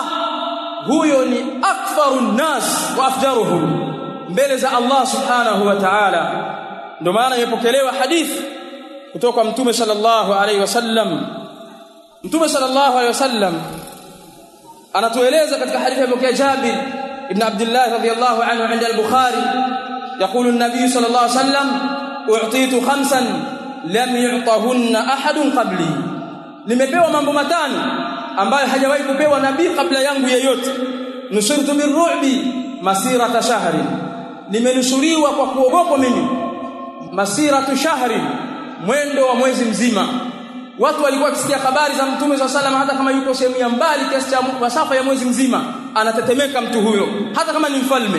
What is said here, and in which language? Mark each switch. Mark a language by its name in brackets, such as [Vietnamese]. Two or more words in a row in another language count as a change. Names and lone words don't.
[Swahili] Huyo ni [Arabic] أكفر الناس وأفجرهم [Swahili] mbele za Allah [Arabic] سبحانه وتعالى. [Swahili] Ndio maana imepokelewa hadithi kutoka kwa Mtume [Arabic] صلى الله عليه وسلم. [Swahili] Mtume [Arabic] صلى الله عليه وسلم [Swahili] anatueleza katika hadithi ya Jabir ibn Abdullah [Arabic] رضي الله عنه عند البخاري, يقول النبي صلى الله عليه وسلم, أعطيت خمسا لم يعطهن أحد قبلي, [Swahili] nimepewa mambo matano ambayo hajawahi kupewa nabii kabla yangu yeyote. [Arabic] نصرت بالرعب مسيرة شهر, [Swahili] nimenusuriwa kwa kuogopa mimi [Arabic] مسيرة شهر, [Swahili] mwendo wa mwezi mzima. Watu walikuwa wakisikia habari za Mtume [Arabic] صلى الله عليه وسلم, [Swahili] hata kama yuko sehemu ya mbali kiasi cha masafa ya mwezi mzima, anatetemeka mtu huyo, hata kama ni mfalme.